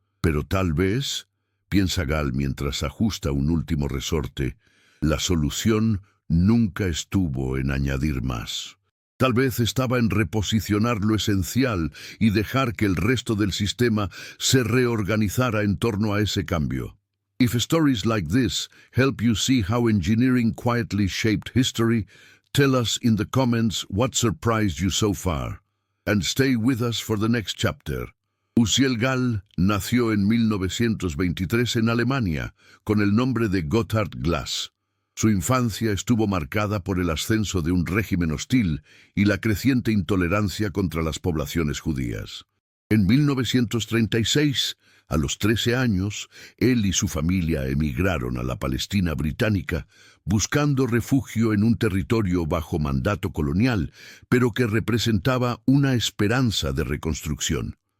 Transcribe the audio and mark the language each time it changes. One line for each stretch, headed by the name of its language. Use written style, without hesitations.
Spanish: Pero tal vez, piensa Gal mientras ajusta un último resorte, la solución nunca estuvo en añadir más. Tal vez estaba en reposicionar lo esencial y dejar que el resto del sistema se reorganizara en torno a ese cambio.
English: If stories like this help you see how engineering quietly shaped history, tell us in the comments what surprised you so far. And stay with us for the next chapter.
Spanish: Uziel Gal nació en 1923 en Alemania, con el nombre de Gotthard Glass. Su infancia estuvo marcada por el ascenso de un régimen hostil y la creciente intolerancia contra las poblaciones judías. En 1936, a los 13 años, él y su familia emigraron a la Palestina británica, buscando refugio en un territorio bajo mandato colonial, pero que representaba una esperanza de reconstrucción.